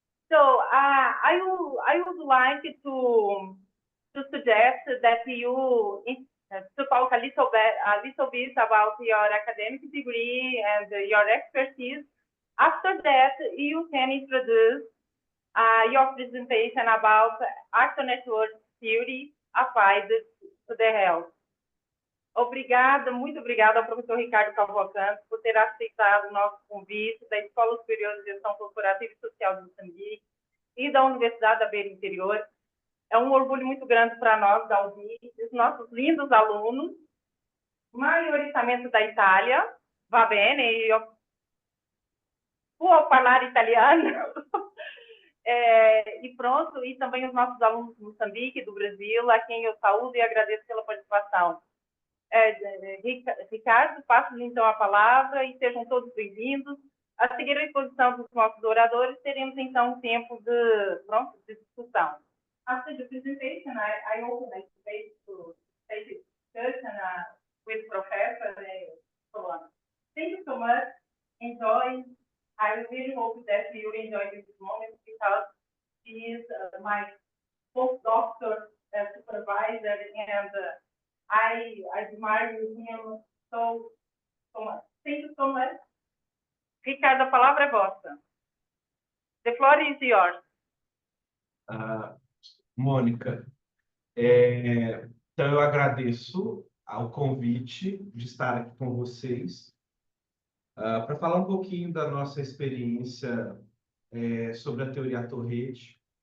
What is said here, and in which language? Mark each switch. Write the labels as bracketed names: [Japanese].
[English] So I would like to suggest that you to talk a little bit about your academic degree and your expertise. After that, you can introduce your presentation about action network theory applied to the health. [Portuguese] Obrigada, muito obrigada ao professor Ricardo Cavalcante por ter aceitado o nosso convite da Escola Superior de Gestão Corporativa e Social de Moçambique e da Universidade da Beira Interior. É um orgulho muito grande para nós, da UNI, os nossos lindos alunos, maioritariamente da Itália, [Italian] va bene, io può parlare italiano, [Portuguese] e pronto, e também os nossos alunos de Moçambique, do Brasil, a quem eu saúdo e agradeço pela participação. Ricardo, passo-lhe então a palavra e sejam todos bem-vindos. A seguir a exposição dos nossos oradores, teremos então um tempo de discussão. [English] After the presentation, I open the space to take a discussion with Professor and so on. Thank you so much. Enjoy. I really hope that you enjoy this moment because he is my postdoctor supervisor and I admire him so much. Thank you so much. [Portuguese] Ricardo, a palavra é vossa. [English] The floor is yours. [Portuguese] Mônica, Então, eu agradeço ao convite de estar aqui com vocês para falar um pouquinho da nossa experiência sobre a teoria Tourette.